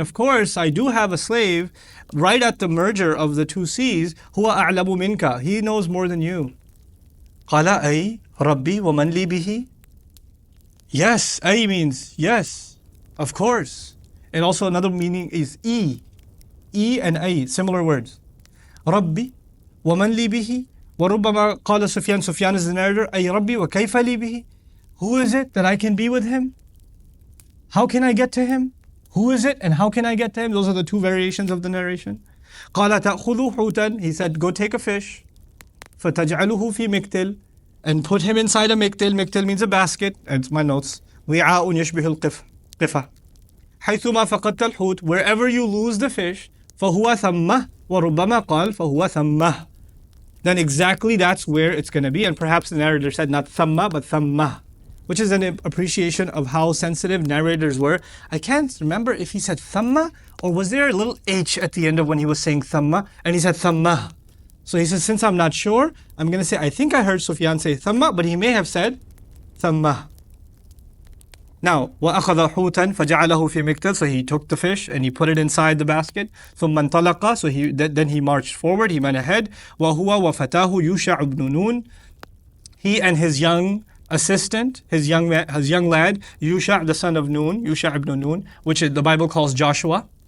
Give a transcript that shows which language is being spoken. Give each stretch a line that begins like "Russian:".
English: Of course, I do have a slave right at the merger of the two seas.
Arabic: هُوَ أَعْلَمُ مِنْكَ.
English: He knows more than you.
Arabic: قَالَ أَيْ رَبِّي وَمَنْ لِي بِهِ.
English: Yes, ay means yes, of course. And also another meaning is e. E and ay, similar words.
Arabic: Rabbi, وَمَنْ لِي بِهِ. وَرُبَّمَا قَالَ Sufyan.
English: Sufyan is the narrator.
Arabic: Ay Rabbi وَكَيْفَ لِي بِهِ.
English: Who is it that I can be with him? How can I get to him? Who is it and how can I get to him? Those are the two variations of the narration.
Arabic: قَالَ تَأْخُذُوا حُوتًا.
English: He said, go take a fish.
Arabic: فَتَجْعَلُهُ فِي مِكْتِلٍ.
English: And put him inside a miktil. Miktil means a basket. It's my notes.
Arabic: وِعَاءٌ يَشْبِهُ الْقِفَةِ. حَيْثُمَا فَقَدْتَ الْحُوتِ.
English: Wherever you lose the fish,
Arabic: فَهُوَ ثَمَّهِ. وَرُبَّمَا قَالَ فَهُوَ ثَمَّهِ.
English: Then exactly that's where it's going to be. And perhaps the narrator said not thamma, but thammah, which is an appreciation of how sensitive narrators were. I can't remember if he said thamma or was there a little H at the end of when he was saying thamma and he said thammah. So he says, since I'm not sure, I'm going to say, I think I heard Sufyan say thamma, but he may have said thammah. Now,
Arabic: وَأَخَذَ حُوتًا فَجَعَلَهُ فِي مِكْتَلٍ.
English: So he took the fish and he put it inside the basket.
Arabic: ثُمَّ انطَلَقَ.
English: So then he marched forward, he went ahead.
Arabic: وَهُوَ وَفَتَاهُ يُوشَعُ بْنُ نُونٍ.
English: He and his young assistant, his young lad, Yusha, the son of Nun, Yusha ibn Nun, which the Bible calls Joshua.